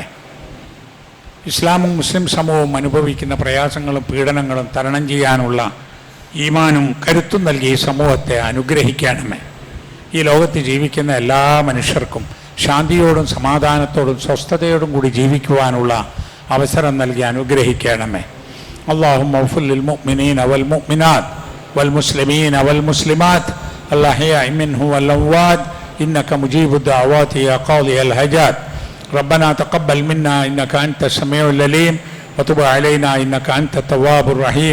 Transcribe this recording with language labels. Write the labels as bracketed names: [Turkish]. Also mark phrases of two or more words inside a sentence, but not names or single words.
[Malayalam] ഇസ്ലാമും മുസ്ലിം സമൂഹവും അനുഭവിക്കുന്ന പ്രയാസങ്ങളും പീഡനങ്ങളും തരണം ചെയ്യാനുള്ള ഈമാനും കരുത്തും നൽകി ഈ സമൂഹത്തെ അനുഗ്രഹിക്കണമേ. ഈ ലോകത്ത് ജീവിക്കുന്ന എല്ലാ മനുഷ്യർക്കും ശാന്തിയോടും സമാധാനത്തോടും സ്വസ്ഥതയോടും കൂടി ജീവിക്കുവാനുള്ള അവസരം നൽകി അനുഗ്രഹിക്കണമേ. [Arabic] اللهم اغفر للمؤمنين والمؤمنات والمسلمين والمسلمات الأحياء منهم والأموات إنك مجيب الدعوات يا قاضي الحاجات. ربنا تقبل منا إنك أنت السميع العليم وتب علينا إنك أنت التواب الرحيم.